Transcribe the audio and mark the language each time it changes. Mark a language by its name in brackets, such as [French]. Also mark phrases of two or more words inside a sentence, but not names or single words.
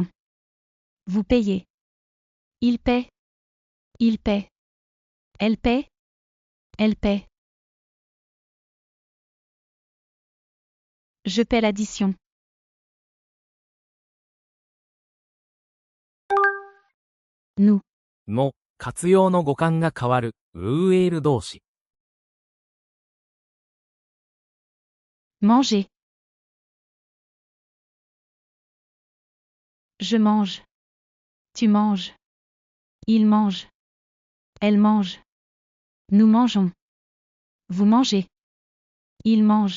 [French] Vous payez. Il paie. Il paie. Elle paie. Elle paie. Je paie l'addition. Nous. [Japanese] の活用の語感が変わる UL 動詞。 [French] Manger. Je mange. Tu manges. Il mange. Elle mange. Nous mangeons. Vous mangez. Il mange.